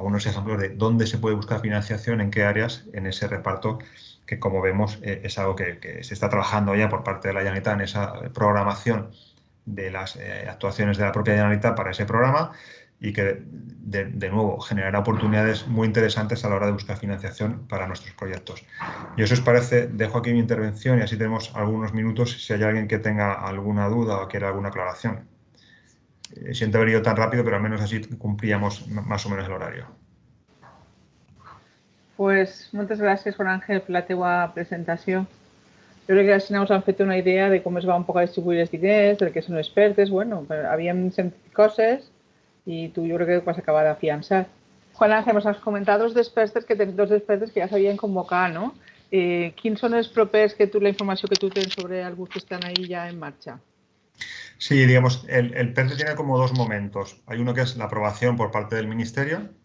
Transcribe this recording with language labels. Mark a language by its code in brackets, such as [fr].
[es] Algunos ejemplos de dónde se puede buscar financiación, en qué áreas, en ese reparto, que como vemos es algo que se está trabajando ya por parte de la Generalitat en esa programación de las actuaciones de la propia Generalitat para ese programa y que, de nuevo, generará oportunidades muy interesantes a la hora de buscar financiación para nuestros proyectos. Y si os parece, dejo aquí mi intervención y así tenemos algunos minutos si hay alguien que tenga alguna duda o quiera alguna aclaración. Siento haber ido tan rápido, pero al menos así cumplíamos más o menos el horario. [ca] Pues moltes gràcies, Juan Ángel, per la teua presentació. Jo crec que així us han fet una idea de com es va un poc a distribuir els diners, del que són els PERTES. [es] Bueno, [ca] havíem sentit coses [es] y tú yo creo que vas a acabar de afianzar. Juan Ángel, nos has comentado dos expertos que ya [ca] s'havien convocat, [es] no? [ca] Quins són els propers [es] la información que tú tienes sobre algunos que están ahí ya en marcha? Sí, digamos, el PERTE tiene como dos momentos. Hay uno que es la aprobación por parte del Ministerio.